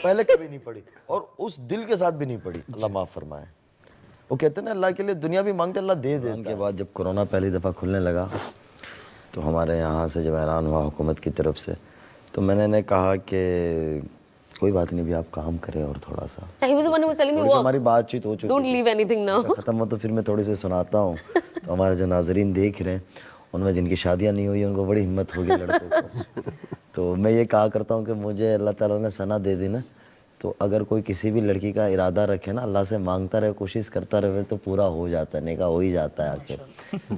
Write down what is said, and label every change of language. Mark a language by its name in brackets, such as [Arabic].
[Urdu] پہلے کبھی نہیں پڑھی, اور اس دل کے ساتھ بھی نہیں پڑھی. اللہ معاف فرمائے. وہ کہتے ہیں نا اللہ کے لیے دنیا بھی مانگتے اللہ دے دیتا ہے. کے بعد جب کورونا پہلی دفعہ کھلنے لگا تو ہمارے یہاں سے جب اعلان ہوا حکومت کی طرف سے, تو میں نے کہا کہ کوئی بات نہیں بھی آپ کام کریں اور تھوڑا سا. [English] He was the one who was telling me, walk. [Urdu] ہماری بات چیت ہو چکی [English] Don't leave anything now. [Urdu] ختم ہو تو پھر میں تھوڑی سی سناتا ہوں. تو ہمارے جو ناظرین دیکھ رہے ہیں ان میں جن کی شادیاں نہیں ہوئی ان کو بڑی ہمت ہوگی لڑکوں کو. تو میں یہ کہا کرتا ہوں کہ مجھے اللہ تعالیٰ نے ثنا دے دی نا, تو اگر کوئی کسی بھی لڑکی کا ارادہ رکھے نا, اللہ سے مانگتا رہے, کوشش کرتا رہے, تو پورا ہو جاتا ہے, نکاح ہو ہی جاتا ہے آخر.